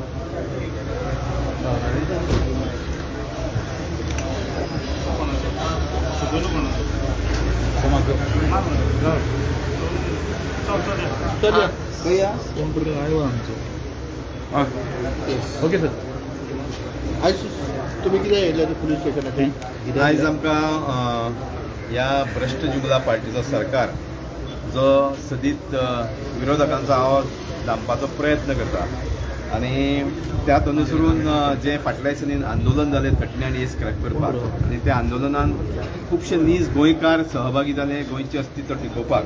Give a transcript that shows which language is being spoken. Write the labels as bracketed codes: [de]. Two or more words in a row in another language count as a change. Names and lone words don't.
[hi] चल भैया [mr] संपर्क आहे बा आमचं. होय [en] okay sir. [kok] आयज तुम्ही कितें येयले पुलीस स्टेशनाचेर? आयज आमकां ह्या भ्रश्ट जुगला पार्टीचो सरकार जो सदीत विरोधकांचो आवाज दामपाचो प्रयत्न करता आनी त्यात अनुसरून जे फाटल्या दिसांनी आंदोलन जालें 39A क्रॅक करपाक आनी त्या आंदोलनान खुबशे नीज गोंयकार सहभागी जाले गोंयचें अस्तित्व टिकोवपाक.